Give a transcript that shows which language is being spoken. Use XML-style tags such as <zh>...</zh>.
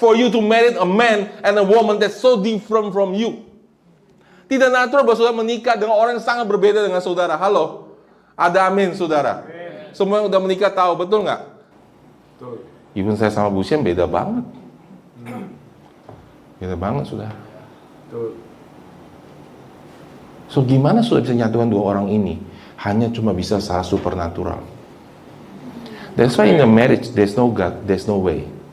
<en>for you to marry a man and a woman that's so different from you.</en> <id>Tidak natural bahwa saudara menikah dengan orang yang sangat berbeda dengan saudara. Halo? Ada amin, saudara? Semua yang udah menikah tahu, betul nggak? Betul. Even saya sama Bu Sien beda banget. Beda banget, saudara. Betul. So, gimana saudara bisa nyatukan dua orang ini? Hanya cuma bisa secara supernatural.</id> <en>That's why in a marriage, there's no God, there's no way.</en>